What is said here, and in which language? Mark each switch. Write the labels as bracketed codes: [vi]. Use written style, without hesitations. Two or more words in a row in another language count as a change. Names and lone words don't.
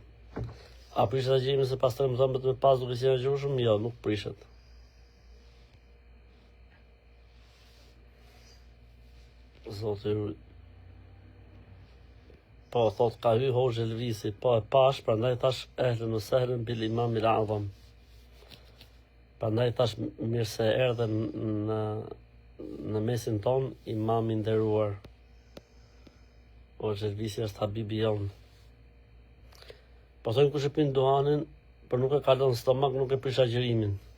[sq] A prishet agjërimi se pas 13 me pas duke qenë agjërueshëm? Jo, nuk prishet. Zoti po thot ka hy Hoxha Elvisi, po e pash, prandaj thash [ar] أهلا وسهلا بالإمام الأعظم. [sq] Prandaj thash mirë se erdhe në mesin ton imam i nderuar. Hoxha Elvisi është habibi jon. Po thonë kush e pin duhanin, por nuk e kalon stomak, nuk e prish agjërimin.